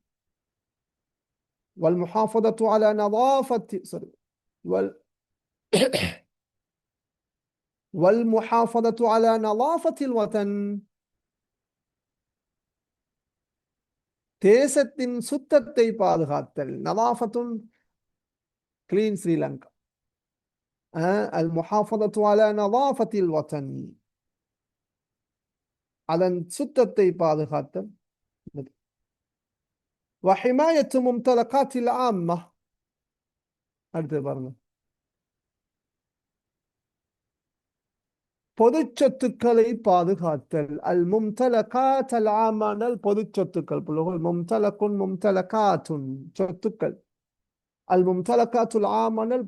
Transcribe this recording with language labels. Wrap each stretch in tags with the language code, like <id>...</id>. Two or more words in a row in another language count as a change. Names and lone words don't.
<ar>والمحافظة على نظافة والمحافظة على نظافة الوطن</ar> <ta>தேசத்தின் சுத்தத்தை பாதுகாத்தல் நதாஃபத்துன் கிளீன் ஸ்ரீலங்கா</ta> <ar>المحافظة على نظافة الوطن</ar> <ta>அதன் சுத்தத்தை பாதுகாத்தல்</ta> <ar>وحماية ممتلكات العامة</ar> <ta>அடுத்து பாருங்க பொது சொத்துக்களை பாதுகாத்தல் அல்</ta> <ar>ممتلكات العامة</ar> <ta>பொது சொத்துக்கள் புலகள்</ta> <ar>ممتلك ممتلكات சொத்துக்கள் الممتلكات العامة</ar>